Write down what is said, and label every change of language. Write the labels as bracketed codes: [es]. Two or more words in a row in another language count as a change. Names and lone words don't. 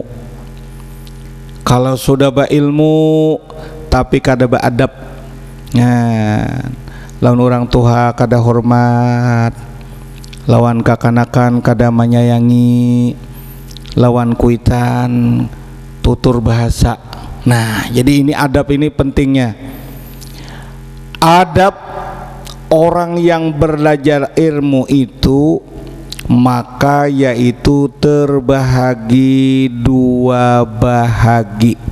[bjn] Kalau sudah berilmu tapi kada beadab, lawan orang tua kada hormat, lawan kakanakan kada menyayangi, lawan kuitan tutur bahasa. [id] Nah, jadi ini adab, ini pentingnya. Adab orang yang belajar ilmu itu maka yaitu terbahagi dua bahagi.